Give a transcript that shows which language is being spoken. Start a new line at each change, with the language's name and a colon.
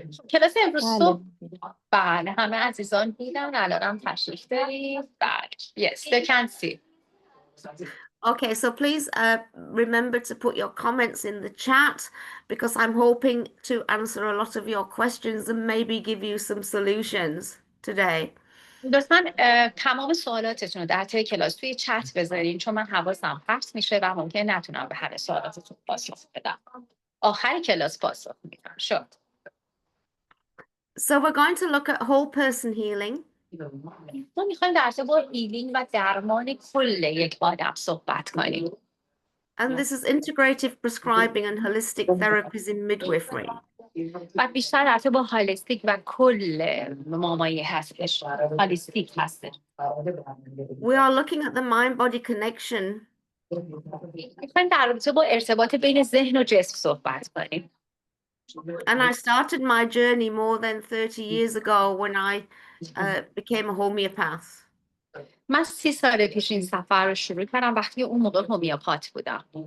Persian: کلاس امروز صبح بله همه عزیزان دیدن الانم تشریف دارید. بله.
English: Yes, they can see. Okay, so please remember to put your comments in the chat because I'm hoping to answer a lot of your questions and maybe give you some solutions today.
Persian: لطفاً تمام سوالاتتون رو در طی کلاس توی چت بذارین چون من حواسم پرت میشه و ممکن نتونم به همه سوالاتتون پاسخ بدم. آخر کلاس پاسخ میدم. شد.
English: So we're going to look at whole person healing.
Persian: ما میخوایم در مورد هیلینگ و درمان کل یک آدم صحبت کنیم.
English: And this is integrative prescribing and holistic therapies in midwifery.
Persian: و بیشتر در مورد هالیستیک و کل مامایی هستش. هالیستیک هستش.
English: We are looking at the mind-body connection.
Persian: میخوایم در رابطه با ارتباط بین ذهن و جسم صحبت کنیم.
English: And I started my journey more than 30 years ago when I became a homeopath.
Persian: من 30 سال پیش این سفر رو شروع کردم وقتی اون موقع هومیوپات بودم.